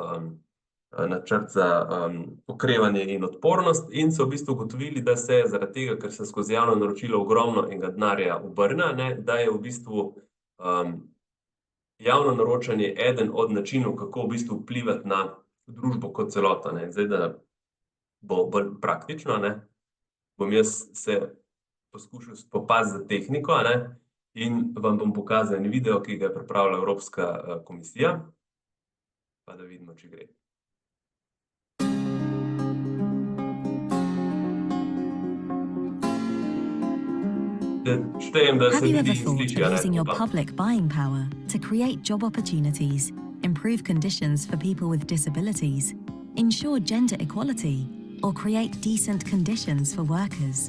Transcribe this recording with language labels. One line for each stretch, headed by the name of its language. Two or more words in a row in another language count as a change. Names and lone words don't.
Slovenian: načrt za okrevanje in odpornost, in so v bistvu ugotovili, da se zaradi tega, ker se skozi javno naročilo ogromno enega denarja obrne, ne, da je v bistvu javno naročanje eden od načinov, kako v bistvu vplivati na družbo kot celoto, ne. Zdaj, da bo bolj praktično, ne, bom jaz se poskušal spopasti s tehniko, ne, in vam bom pokazal en video, ki ga je pripravila Evropska komisija, pa da vidimo, če gre.
English: Have you ever thought of using your public buying power to create job opportunities, improve conditions for people with disabilities, ensure gender equality, or create decent conditions for workers.